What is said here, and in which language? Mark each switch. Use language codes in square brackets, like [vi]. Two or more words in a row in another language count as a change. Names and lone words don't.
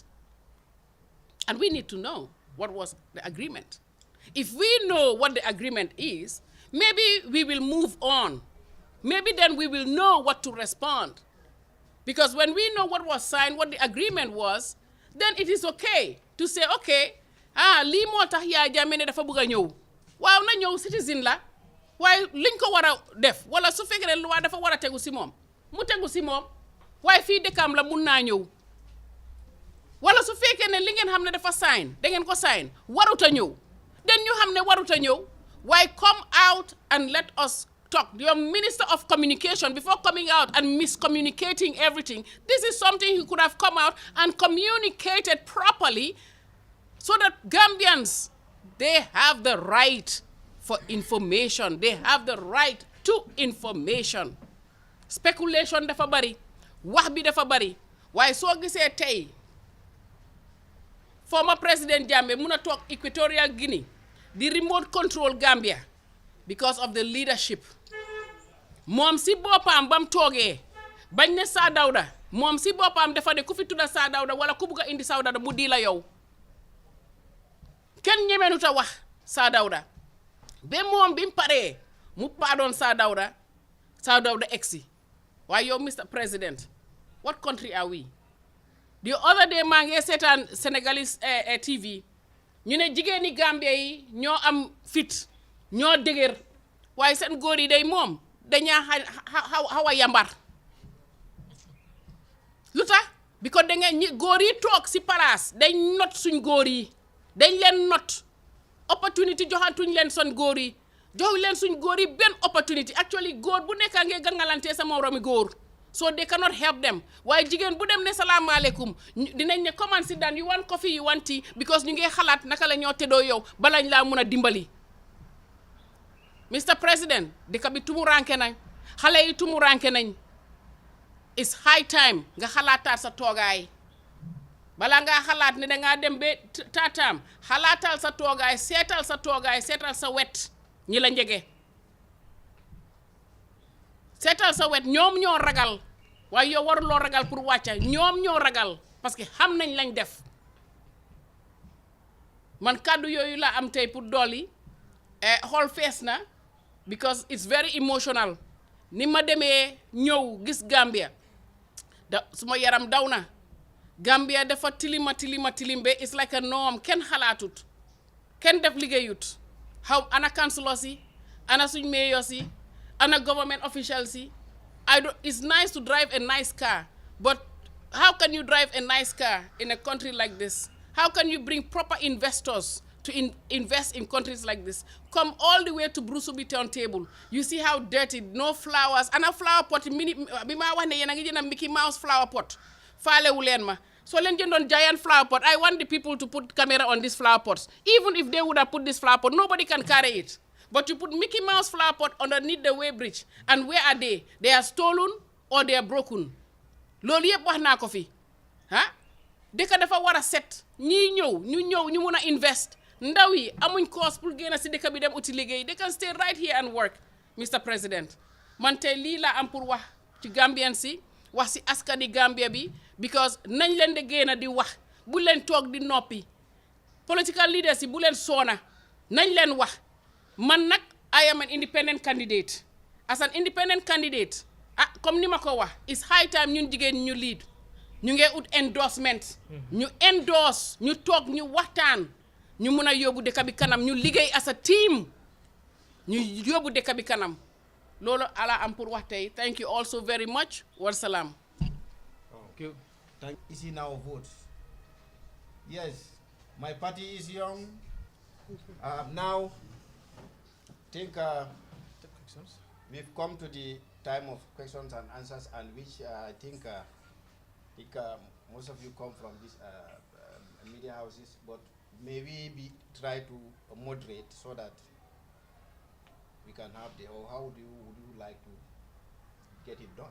[en] And we need to know what was the agreement. If we know what the agreement is, maybe we will move on. Maybe then we will know what to respond. Because when we know what was signed, what the agreement was, then it is okay to say, [wo] okay, lii moo tax Yaya Jammeh ne dafa bëgg a ñëw waaw na ñëw citizen la waaye liñ ko war a def wala su fekkee ne loi dafa war a tegu si moom mu tegu si moom waaye fii dëkkam la mun naa ñëw wala su fekkee ne li ngeen xam ne dafa sign da ngeen ko sign warut a ñëw den ñu xam ne warut a ñëw waaye [en] come out and let us talk. Your Minister of Communication, before coming out and miscommunicating everything, this is something he could have come out and communicated properly so that Gambians, they have the right for information. They have the right to information. [wo] Speculation dafa bari, wax bi dafa bari. Waaye soo gisee tey [en] former President [wo] Jammeh mun a toog Equatorial Guinea di [en] remote control [wo] Gambia [en] because of the leadership. [wo] Moom si boppam bam toogee bañ ne Saa Dawda moom si boppam dafa ne ku fi tudda Saa Dawda wala ku bugg a indi Saa Dawda mu di la yow kenn ñemenut a wax Saa Dawda ba moom bi mu paree mu paadoon Saa Dawda egsi waaye yow Mr. [en] President, what country are we? The other day [wo] maa ngi seetaan [en] Senegalese TV [wo] ñu ne jigéeni Gambia yi ñoo am fit ñoo dëgër waaye seen góor yi day moom dañaa xaw a yambar lu tax because da ngeen góor yi toog si palaas dañ not suñ góor yi dañ leen not opportunity joxantuñ leen son góor yi joxuñ leen suñ góor yi benn [en] opportunity actually [wo] góor bu nekka ngee gangalante sa moromi góor [en] so they cannot help them [wo] waaye jigéen bu dem ne salaamaaleykum dinañ ne comment [en] sit down you want coffee you want tea because [wo] ñu ngi xalaat naka la ñoo teddoo yow balañ laa mun a dimbali. [en] Mr. President, [wo] dëkk bi tumuranke nañ xale yi tumuranke nañ [en] it's high time [wo] nga xalaataat sa toogaay bala ngaa xalaat ne dangaa dem ba taataam xalaatal sa toogaay seetal sa wet ñi la njege seetal sa wet ñoom ñoo ragal waaye yow waruloo ragal pour wàcca ñoom ñoo ragal [fr] parce que [wo] xam nañ lañ def man kàddu yooyu la am tey pour dolli xool fees na [en] because it's very emotional [wo] ni ma demee ñëw gis Gambia suma yaram daw na Gambia dafa tilim be [en] it's like a norm [wo] kenn xalaatut kenn def liggéeyut ana councilors yi ana suñ mayors yi ana [en] government officials [wo] yi [en] it's nice to drive a nice car but how can you drive a nice car in a country like this? How can you bring proper investors to invest in countries like this? Come all the way to Brusubi turntable. You see how dirty, no flowers, and a flower pot, Mickey Mouse flower pot. So let's on giant flower pot. I want the people to put camera on these flower pots. Even if they would have put this flower pot, nobody can carry it. But you put Mickey Mouse flower pot underneath the weighbridge, and where are they? They are stolen or they are broken. [wo] Loolu yëpp wax naa ko fi dëkk dafa war a set ñii ñëw ñu mun a invest ndaw yi amuñ cause pour génn si dëkk bi dem uti liggéey [en] they can stay right here and work. Mr. President, [wo] man tey lii laa am pour wax ci Gambian si wax si askani Gambia bi because nañ leen de génn di wax bu leen toog di noppi [en] political leaders [wo] yi bu leen soona nañ leen wax man nag [en] I am an independent candidate. As an independent candidate [wo] comme ni ma ko wax [en] it's high time [wo] ñun jigéen ñu lead ñu ngi ut endorsement ñu endorse ñu toog ñu waxtaan ñu mun a yóbbu dëkk bi kanam ñu liggéey [en] as a team [wo] ñu yóbbu dëkk bi kanam loolu ala am pour wax tey. [en] Thank you also very much. [wo] Wassalam. [en] Thank you. Is in our vote? Yes, my party is young. Now, think we've come to the time of questions and answers, and which I think most of you come from these media houses, but maybe try to moderate so that we can have or how would you like to get it done?